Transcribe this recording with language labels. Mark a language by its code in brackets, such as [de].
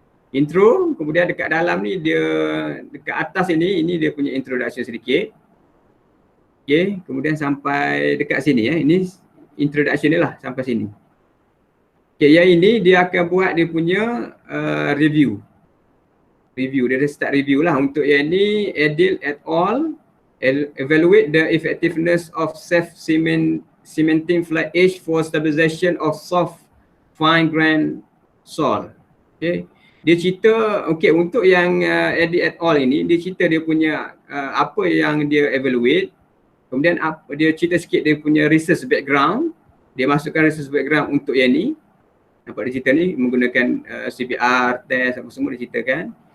[ms] Intro, kemudian dekat dalam ni dia dekat atas ini dia punya introduction sedikit. Okay, kemudian sampai dekat sini ini introduction dia lah sampai sini. Okay, yang ini dia akan buat dia punya review. Dia dah start review lah. Untuk yang ni, Adil et al. [en] Evaluate the effectiveness of self-cementing fly ash for stabilization of soft fine grain soil. Okay. [ms] Dia cerita, okay, untuk yang Adil et al. Ini, dia cerita dia punya apa yang dia evaluate. Kemudian dia cerita sikit dia punya research background. Dia masukkan research background untuk yang ni. Nampak dia cerita ni menggunakan CPR, test apa semua dia ceritakan.